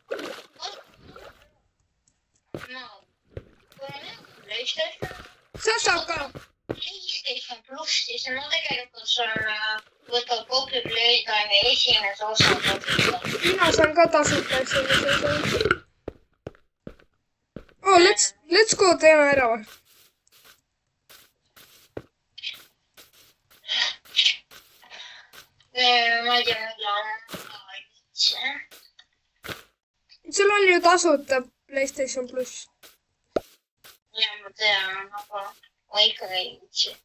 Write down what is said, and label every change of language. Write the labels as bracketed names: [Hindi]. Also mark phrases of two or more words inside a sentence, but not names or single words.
[Estonian] sa saad ka. PlayStation pluss, siis ma tegelikult saan võtta Popi Playtime'i esimese osa. mina saan ka tasuta esimese osa. [English] Oh, let's go [Estonian] teeme ära või? Ma ei tea, millal sul on ju tasuta PlayStation pluss. ja ma tean, aga ma ikkagi ei viitsi.